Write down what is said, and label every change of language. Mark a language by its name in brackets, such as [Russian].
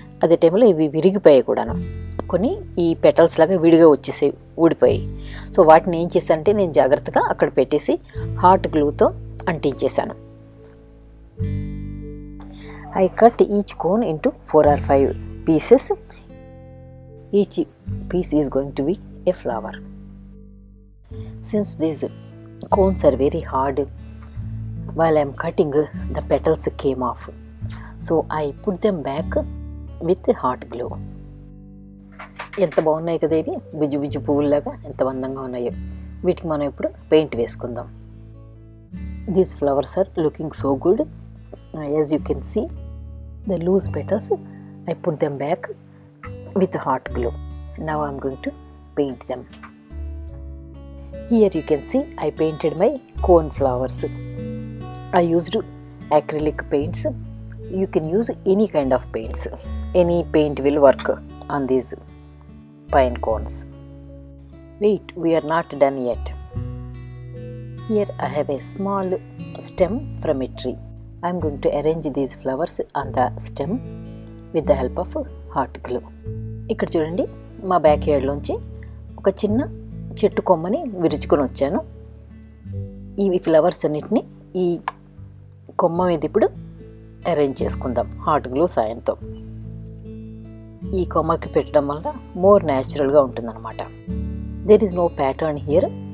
[Telugu] అదే టైంలో ఇవి విరిగిపోయాయి కూడాను. కొన్ని ఈ పెటల్స్ లాగా విడిగా వచ్చేసాయి, ఊడిపోయాయి. సో వాటిని ఏం చేశానంటే నేను జాగ్రత్తగా అక్కడ పెట్టేసి hot గ్లూతో అంటించేశాను. [English] I cut each cone into 4 or 5 pieces. Each piece is going to be a flower. Since these cones are very hard, while I am cutting, the petals came off. So I put them back with hot glue. [Telugu] ఎంత బాగున్నాయి కదా ఇవి, బుజ్జు బుజ్జు పువ్వులాగా ఎంత అందంగా ఉన్నాయో. వీటికి మనం ఇప్పుడు పెయింట్ వేసుకుందాం. [English] These flowers are looking so good. As you can see, the loose petals, I put them back with hot glue. Now I am going to paint them. Here you can see I painted my cone flowers. I used acrylic paints. You can use any kind of paints. Any paint will work on these pine cones. Wait, we are not done yet. Here I have a small stem from a tree. I am going to arrange these flowers on the stem with the help of hot glue. [Telugu] ఇక్కడ చూడండి, మా back యార్డ్లోంచి ఒక చిన్న చెట్టు కొమ్మని విరుచుకొని వచ్చాను. ఈ flowers అన్నిటిని ఈ కొమ్మ మీద ఇప్పుడు అరేంజ్ చేసుకుందాం హాట్ గ్లూ సాయంతో. ఈ కొమ్మకి పెట్టడం వల్ల మోర్ న్యాచురల్గా ఉంటుందన్నమాట. [English] There is no pattern here.